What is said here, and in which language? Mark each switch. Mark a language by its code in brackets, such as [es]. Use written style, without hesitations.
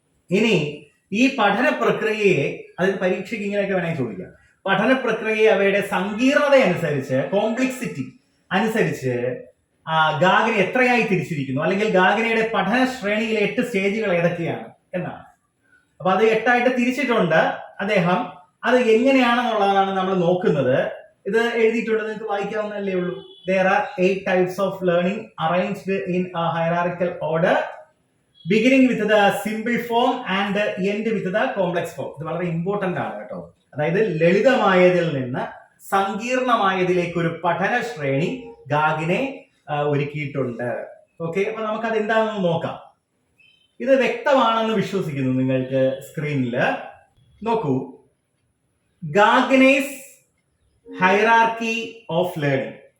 [ml] ഇനി ഈ പഠന പ്രക്രിയയെ, അതായത് പരീക്ഷയ്ക്ക് ഇങ്ങനെയൊക്കെ വേണമെങ്കിൽ ചോദിക്കാം, പഠന പ്രക്രിയയെ അവയുടെ സങ്കീർണത അനുസരിച്ച്, കോംപ്ലക്സിറ്റി അനുസരിച്ച് ഗാഗിനെ എത്രയായി തിരിച്ചിരിക്കുന്നു, അല്ലെങ്കിൽ ഗാഗിനയുടെ പഠന ശ്രേണിയിലെ 8 സ്റ്റേജുകൾ ഏതൊക്കെയാണ് എന്നാണ്. അപ്പൊ അത് 8 ആയിട്ട് തിരിച്ചിട്ടുണ്ട് അദ്ദേഹം. അത് എങ്ങനെയാണെന്നുള്ളതാണ് നമ്മൾ നോക്കുന്നത്. ഇത് എഴുതിയിട്ടുണ്ട്, നിങ്ങൾക്ക് വായിക്കാവുന്നതല്ലേ ഉള്ളൂ. [en] There are 8 types of learning arranged in a hierarchical order, beginning with the simple form and end with the complex form. [ml] ഇത് വളരെ ഇമ്പോർട്ടന്റ് ആണ് കേട്ടോ. അതായത് ലളിതമായതിൽ നിന്ന് സങ്കീർണമായതിലേക്ക് ഒരു പഠന ശ്രേണി ഗാഗിനെ ഒരുക്കിയിട്ടുണ്ട്. ഓക്കെ, അപ്പൊ നമുക്കത് എന്താണെന്ന് നോക്കാം. ഇത് വ്യക്തമാണെന്ന് വിശ്വസിക്കുന്നു നിങ്ങൾക്ക്. സ്ക്രീനില് നോക്കൂ, [en] Gagne's hierarchy of learning.